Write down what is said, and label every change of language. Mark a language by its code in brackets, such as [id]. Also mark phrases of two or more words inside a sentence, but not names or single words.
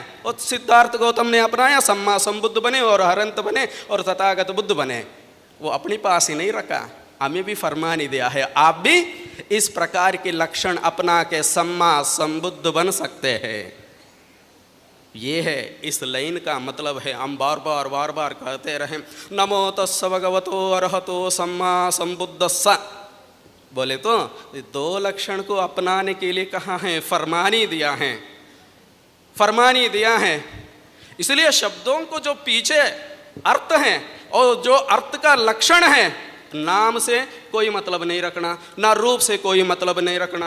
[hi] और सिद्धार्थ गौतम ने अपनाया, [pi] सम्मा संबुद्ध [hi] बने और हरंत बने और तथागत बुद्ध बने। वो अपने पास ही नहीं रखा, हमें भी फरमान ही दिया है, आप भी इस प्रकार के लक्षण अपना के [pi] सम्मा संबुद्ध [hi] बन सकते हैं। ये है इस लाइन का मतलब है। हम बार बार कहते रहें [pi] नमो तस्स भगवतो अरहतो सम्मा संबुद्धस्स। [hi] बोले तो दो लक्षण को अपनाने के लिए कहा है, फरमानी दिया है, फरमानी दिया है। इसलिए शब्दों को जो पीछे अर्थ है और जो अर्थ का लक्षण है, नाम से कोई मतलब नहीं रखना, ना रूप से कोई मतलब नहीं रखना।